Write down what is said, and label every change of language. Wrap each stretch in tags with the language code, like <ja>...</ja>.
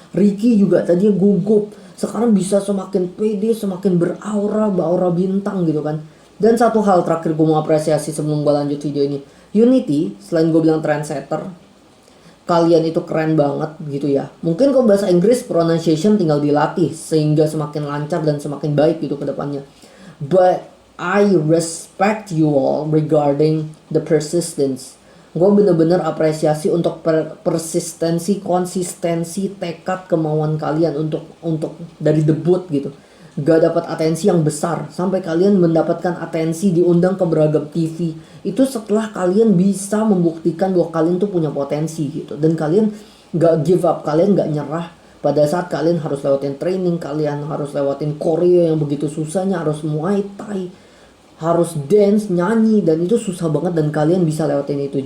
<id>Ricky juga tadinya gugup, sekarang bisa semakin pede, semakin beraura bintang gitu kan. Dan satu hal terakhir gue mau apresiasi sebelum gue lanjut video ini, Unity selain gue bilang trendsetter, kalian itu keren banget gitu ya. Mungkin kalau bahasa Inggris pronunciation tinggal dilatih sehingga semakin lancar dan semakin baik gitu ke depannya.</id> <en>But I respect you all regarding the persistence.</en> <id>Gue bener-bener apresiasi untuk persistensi, konsistensi, tekad, kemauan kalian untuk dari debut gitu. Gak dapat atensi yang besar sampai kalian mendapatkan atensi, diundang ke beragam TV. Itu setelah kalian bisa membuktikan bahwa kalian tuh punya potensi gitu, dan kalian gak give up, kalian gak nyerah pada saat kalian harus lewatin training, kalian harus lewatin koreo yang begitu susahnya, harus Muay Thai, harus dance, nyanyi, dan itu susah banget dan kalian bisa lewatin itu.</id>